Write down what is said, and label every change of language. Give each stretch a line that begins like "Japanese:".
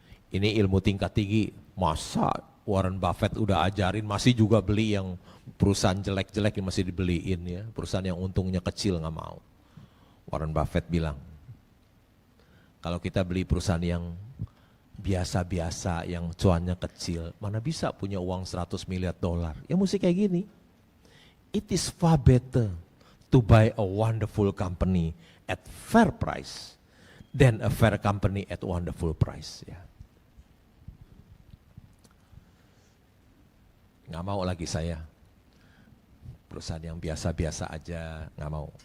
Indonesian: Ini ilmu tingkat tinggi. Masa Warren Buffett udah ajarin masih juga beli yang perusahaan jelek-jelek yang masih dibeliin ya. Perusahaan yang untungnya kecil nggak mau. Warren Buffett bilang, kalau kita beli perusahaan yang biasa-biasa, yang cuannya kecil, mana bisa punya uang 100 miliar dolar. Ya mesti kayak gini.
English: It is far better to buy a wonderful company at fair price than a fair company at wonderful price.
Indonesian: Ya. Nggak mau lagi saya perusahaan yang biasa-biasa aja, nggak mau.